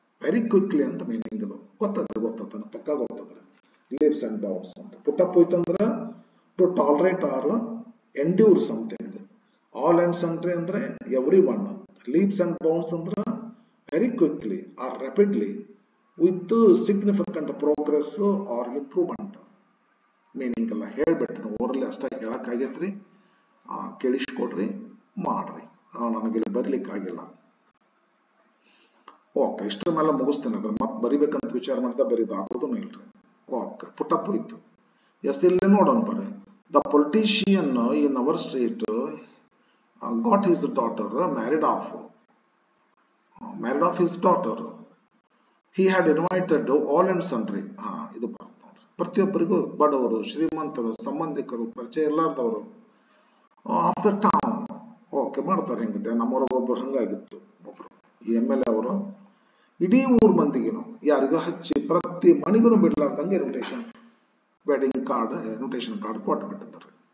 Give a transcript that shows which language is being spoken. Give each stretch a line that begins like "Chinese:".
English: very quickly
Kannada: ಅಂತ meaning ಅದು. ಗೊತ್ತದ ಪಕ್ಕ ಗೊತ್ತದ್ರಿ.
English: leaps and bounds
Kannada: ಅಂತ.
English: put up
Kannada: ಹೋಯ್ತಂದ್ರ
English: To tolerate or endure something. All and sundry ಅಂದ್ರೆ every one. leaps and bounds
Kannada: ಅಂದ್ರೆ
English: Very quickly or rapidly with significant progress or improvement.
Kannada: Meaning ಎಲ್ಲ ಹೇಳ್ಬಿಟ್ರಿ. ಓರಲ್ಲಿ ಅಷ್ಟ ಹೇಳಕ್ಕಾಗೈತ್ರಿ. ಕೇಳಿಸ್ಕೊಡ್ರಿ, ಮಾಡ್ರಿ. ನನಗಿಲ್ಲಿ ಬರ್ಲಿಕ್ಕಾಗಿಲ್ಲ. ಓಕೆ, ಇಷ್ಟರ ಮೇಲೆ ಮುಗಿಸ್ತೇನೆ. ಅದ್ರ ಮತ್ತೆ ಬರಿಬೇಕಂತ ವಿಚಾರ ಮಾಡಿದ ಬರೀದು ಹಾಕೋದು ಇಲ್ರಿ. ಓಕೆ, ಪುಟಪ್ ಹೋಯ್ತು. ಎಸ್, ಇಲ್ಲಿ ನೋಡೋಣ ಬರ್ರಿ.
English: The politician in our street got his daughter married off his daughter. He had invited all and sundry.
Kannada: ಇದು ಬರ್ತದೆ. ಪ್ರತಿಯೊಬ್ಬರಿಗೂ ಬಡವರು, ಶ್ರೀಮಂತರು, ಸಂಬಂಧಿಕರು, ಪರಿಚಯ ಇಲ್ಲಾರ್ದವರು
English: Of the town.
Kannada: ಓಕೆ ಮಾಡ್ತಾರೆ. ಹೆಂಗಿದೆ ನಮ್ಮವ್ರಿಗೊಬ್ರು ಹಂಗಾಗಿತ್ತು. ಒಬ್ರು MLA ಅವರು ಇಡೀ ಊರ್ ಮಂದಿಗೇನು ಯಾರಿಗೂ ಹಚ್ಚಿ ಪ್ರತಿ ಮನೆಗೂ ಬಿಡ್ಲಾರ್ದಂಗೆ ವೆಡ್ಡಿಂಗ್ ಕಾರ್ಡ್ ಇನ್ವಿಟೇಷನ್ ಕಾರ್ಡ್ ಕೊಟ್ಟು ಬಿಟ್ಟಿದ್ದಾರೆ.